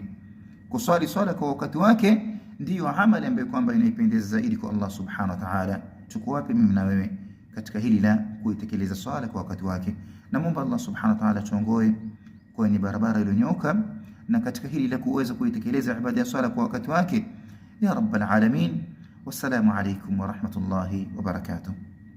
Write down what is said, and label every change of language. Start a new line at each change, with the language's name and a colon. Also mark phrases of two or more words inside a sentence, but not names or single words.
Swahili: Kuswali swala kwa wakati wake ndiyo amali ambayo kwamba inaipendeza zaidi kwa Allah
Arabic: سبحانه وتعالى.
Swahili: Tuko wapi mimi na wewe katika hili la kuitekeleza swala kwa wakati wake? Na muomba Allah
Arabic: سبحانه وتعالى
Swahili: tuongoe kwenye barabara iliyonyooka na katika hili la kuweza kuitekeleza ibada ya swala kwa wakati wake,
Arabic: يا رب العالمين. والسلام عليكم ورحمة الله وبركاته.